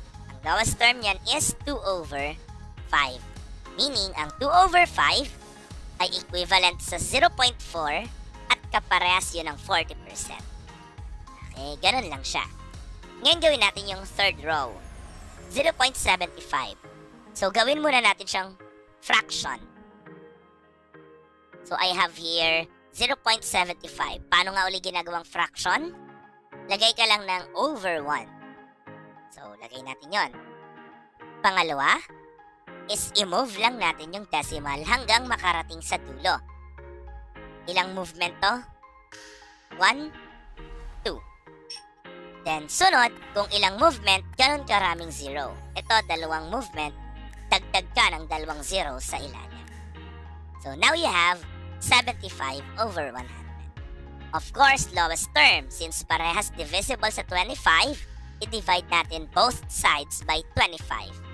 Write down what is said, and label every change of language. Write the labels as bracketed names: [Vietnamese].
[Filipino] Ang lowest term yan is 2 over 5. Meaning, ang 2 over 5 ay equivalent sa 0.4 at kaparehas yun ng 40%. Okay, ganun lang siya. Ngayon gawin natin yung third row. 0.75. So, gawin muna natin siyang fraction. [English] So, I have here [Filipino] 0.75. Paano nga uli ginagawang fraction? Lagay ka lang ng over 1. So, lagay natin yon. Pangalawa, is i-move lang natin yung decimal hanggang makarating sa dulo. Ilang movement to? 1, 2. Then, sunod, kung ilang movement, ganun karaming 0. Ito, 2 movement, dagdag ka ng 2 0 sa ilalim. [English] So, now you have 75 over 100. Of course, lowest term, since [Filipino] parehas divisible sa 25, [English] i-divide natin both sides by 25.